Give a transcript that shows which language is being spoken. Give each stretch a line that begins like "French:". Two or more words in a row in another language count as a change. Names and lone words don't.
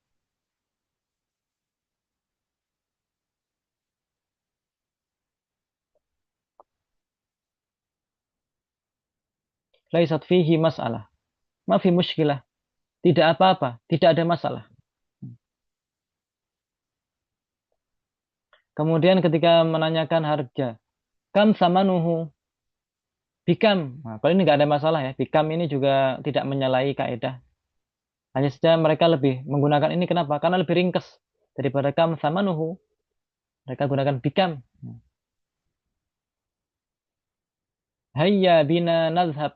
Arabic: ليست فيه مسألة. ما في مشكلة.
Indonesian: Tidak apa-apa, tidak ada masalah. Kemudian ketika menanyakan harga,
Arabic: كم ثمنه بكم.
Indonesian: Nah, kalau ini nggak ada masalah ya. Bikam ini juga tidak menyalahi kaidah. Hanya saja mereka lebih menggunakan ini kenapa? Karena lebih ringkas daripada
Arabic: كم ثمنه.
Indonesian: Mereka gunakan bikam.
Arabic: هيا بنا نذهب.